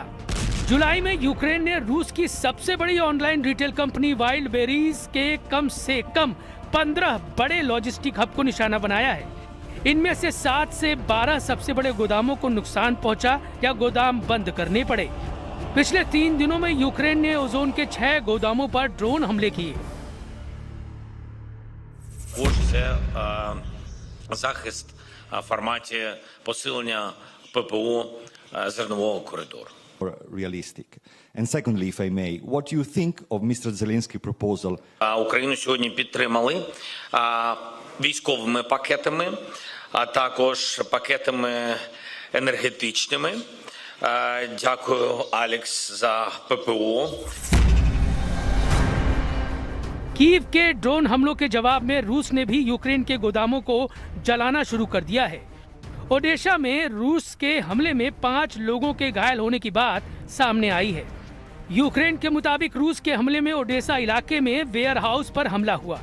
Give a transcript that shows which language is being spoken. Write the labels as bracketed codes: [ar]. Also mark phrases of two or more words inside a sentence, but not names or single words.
[hi] जुलाई में यूक्रेन ने रूस की सबसे बड़ी ऑनलाइन रिटेल कंपनी वाइल्ड बेरीज के कम से कम 15 बड़े लॉजिस्टिक हब को निशाना बनाया है। इनमें से 7 से 12 सबसे बड़े गोदामों को नुकसान पहुंचा या गोदाम बंद करने पड़े। पिछले 3 दिनों में यूक्रेन ने ओजोन के 6 गोदामों पर ड्रोन हमले किए। [uk] Це захист в форматі посилення ППО зернового коридору. [en] Realistic. And secondly, if I may, what do you think of Mr. Zelensky's proposal? [uk] Україну сьогодні підтримали військовими пакетами, а також пакетами енергетичними. Дякую, Алекс, за ППО. [hi] कीव के ड्रोन हमलों के जवाब में रूस ने भी यूक्रेन के गोदामों को जलाना शुरू कर दिया है। ओडेशा में रूस के हमले में 5 लोगों के घायल होने की बात सामने आई है। यूक्रेन के मुताबिक रूस के हमले में ओडेशा इलाके में वेयर हाउस पर हमला हुआ।